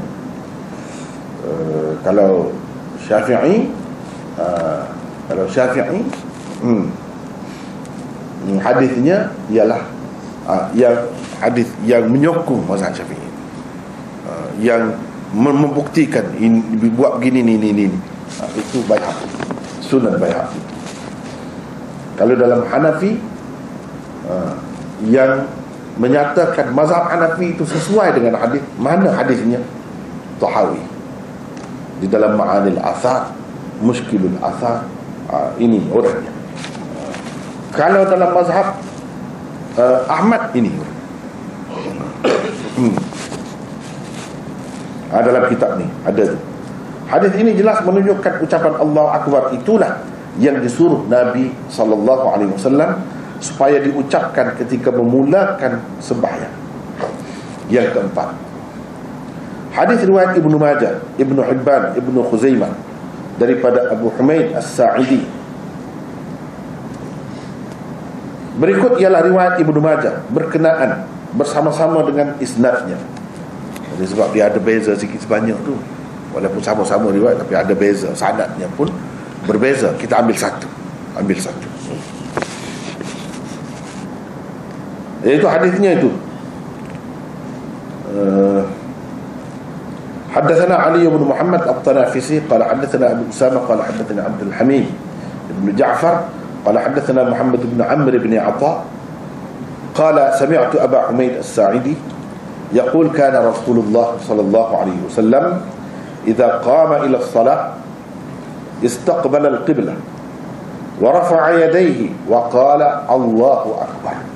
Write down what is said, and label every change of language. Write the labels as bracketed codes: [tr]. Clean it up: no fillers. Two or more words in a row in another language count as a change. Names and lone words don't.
[ms] Kalau Syafi'i, hadisnya ialah yang hadis yang menyokong mazhab Syafi'i, yang membuktikan ini, buat begini ini. Itu Baihaqi, Sunan Baihaqi. Kalau dalam Hanafi, yang menyatakan mazhab Hanafi itu sesuai dengan hadis, mana hadisnya? Tahawi di dalam Ma'anil Athar, Mushkilul Athar. Ini orangnya. Kalau dalam mazhab Ahmad, ini dalam kitab ni ada. Hadis ini jelas menunjukkan ucapan [ar] الله أكبر [ms] itulah yang disuruh Nabi SAW supaya diucapkan ketika memulakan sembahyang. Yang keempat, hadis riwayat Ibnu Majah, Ibnu Hibban, Ibnu Khuzaimah daripada Abu Humaid As-Sa'idi. Berikut ialah riwayat Ibnu Majah berkenaan bersama-sama dengan isnadnya. Jadi sebab dia ada beza sikit sebanyak tu, walaupun sama-sama riwayat tapi ada beza, sanadnya pun berbeza. Kita ambil satu. Itu hadisnya itu. [ar] حدثنا علي بن محمد الطنافسي قال حدثنا أبو أسامة قال حدثنا عبد الحميد بن جعفر قال حدثنا محمد بن عمرو بن عطاء قال سمعت أبا حميد الساعدي يقول كان رسول الله صلى الله عليه وسلم إذا قام إلى الصلاة استقبل القبلة ورفع يديه وقال الله أكبر.